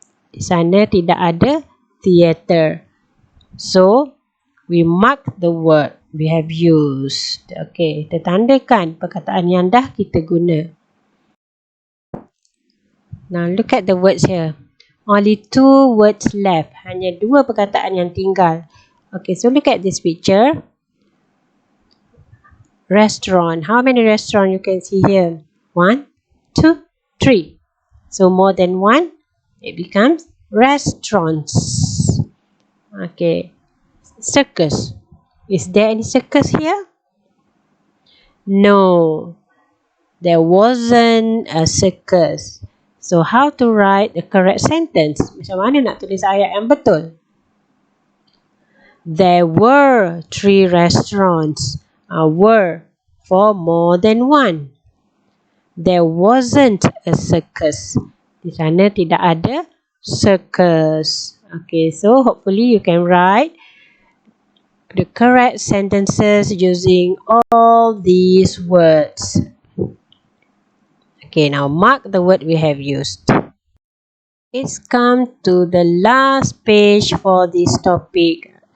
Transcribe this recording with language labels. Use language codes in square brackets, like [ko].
[ms] Di sana tidak ada theatre. [en] So, we mark the word we have used. [ms] Okay, kita tandakan perkataan yang dah kita guna. [en] Now, look at the words here. Only 2 words left. [ms] Hanya 2 perkataan yang tinggal. [en] Okay, so look at this picture. Restaurant. How many restaurants you can see here? 1, 2, 3. So, more than one, it becomes restaurants. Okay. Circus. Is there any circus here? No. There wasn't a circus. So, how to write the correct sentence? [ms] Macam mana nak tulis ayat yang betul? [en] There were 3 restaurants. Were for more than one. There wasn't a circus. [ms] Di sana tidak ada circus. [en] Okay, so hopefully you can write the correct sentences using all these words. Okay, now mark the word we have used. It's come to the last page for this topic.